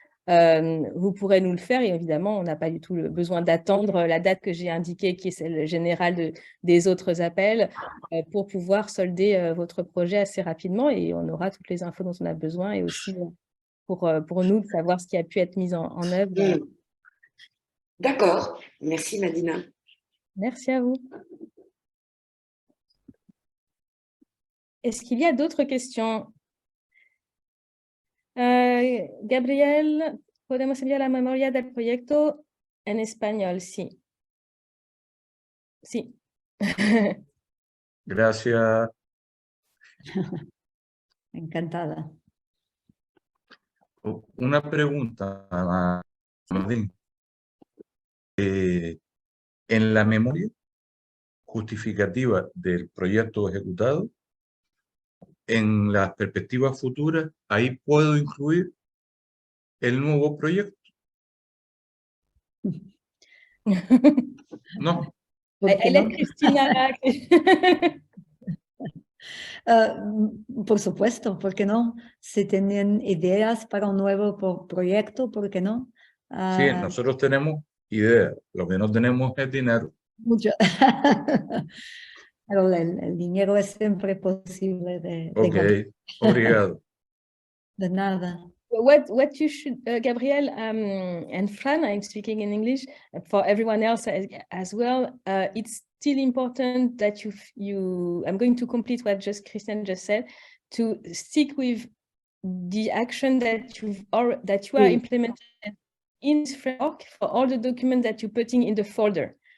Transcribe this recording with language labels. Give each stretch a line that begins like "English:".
French: Vous pourrez nous le faire et évidemment, on n'a pas du tout le besoin d'attendre la date que j'ai indiquée qui est celle générale des autres appels pour pouvoir solder votre projet assez rapidement et on aura toutes les infos dont on a besoin et aussi pour nous de savoir ce qui a pu être mis en œuvre. D'accord, merci Madina. Merci à vous. Est-ce qu'il y a d'autres questions?
Spanish: Gabriel, ¿podemos enviar la memoria del proyecto en español? Sí. Sí. Gracias. Encantada. Una pregunta, Martín. En la memoria justificativa del proyecto ejecutado, en las perspectivas futuras, ahí puedo incluir el nuevo proyecto. No.
French: Elle est Christina.
Spanish: Por supuesto, ¿por qué no? Si tienen ideas para un nuevo proyecto, ¿por qué no? Sí, nosotros tenemos ideas, lo que no tenemos es dinero. Mucho. Pero el dinero es siempre posible de
Portuguese: Ok, obrigado.
Spanish: De nada.
English: What you should, Gabriel and Fran, I'm speaking in English, for everyone else as well, it's still important that I'm going to complete what Christian just said, to stick with the action that you are implementing in this framework for all the documents that you're putting in the folder.